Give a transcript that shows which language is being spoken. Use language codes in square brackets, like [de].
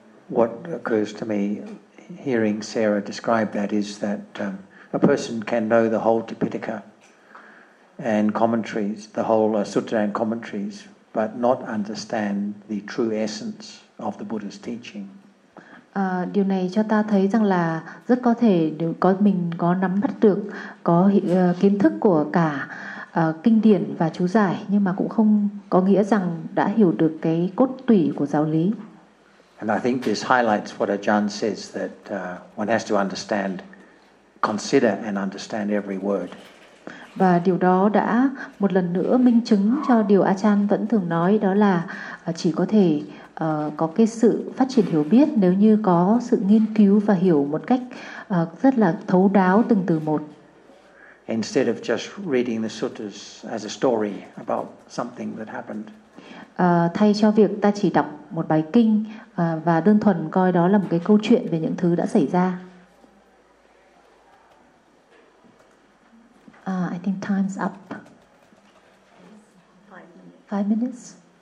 [en] What occurs to me hearing Sarah describe that is that a person can know the whole Tipitaka and commentaries, the whole sutta and commentaries, but not understand the true essence of the Buddha's teaching. [vi] Điều này cho ta thấy rằng là rất có thể nếu có mình có nắm bắt được có kiến thức của cả kinh điển và chú giải, nhưng mà cũng không có nghĩa rằng đã hiểu được cái cốt tủy của giáo lý. [en] And I think this highlights what Ajahn says, that one has to understand, consider and understand every word. [vi] Và điều đó đã một lần nữa minh chứng cho điều Ajahn vẫn thường nói, đó là chỉ có thể có cái sự phát triển hiểu biết nếu như có sự nghiên cứu và hiểu một cách rất là thấu đáo từng từ một. [en] Instead of just reading the suttas as a story about something that happened. [vi] Thay cho việc ta chỉ đọc một bài kinh và đơn thuần coi đó là một cái câu chuyện về những thứ đã xảy ra. [en] I think time's up. 5 minutes.